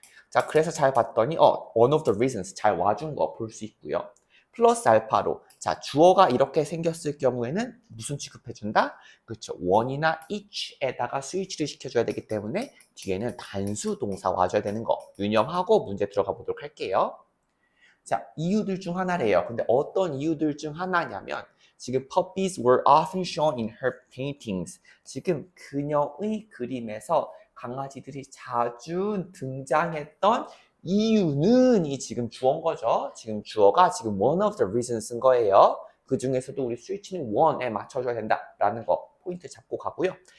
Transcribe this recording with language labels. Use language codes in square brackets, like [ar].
[ko] 자, 그래서 잘 봤더니 [en] one of the reasons [ko] 잘 와준 거 볼 수 있고요. 플러스 알파로 자, 주어가 이렇게 생겼을 경우에는 무슨 취급해준다? 그렇죠. one이나 each에다가 수일치를 시켜줘야 되기 때문에 뒤에는 단수 동사 와줘야 되는 거 유념하고 문제 들어가 보도록 할게요. 자, 이유들 중 하나래요. 근데 어떤 이유들 중 하나냐면 지금 [en] puppies were often shown in her paintings. [ko] 지금 그녀의 그림에서 강아지들이 자주 등장했던 이유는 이 지금 주어인 거죠. 지금 주어가 지금 [en] one of the reasons [ko] 쓴 거예요. 그 중에서도 우리 스위치는 one에 맞춰줘야 된다라는 거 포인트 잡고 가고요.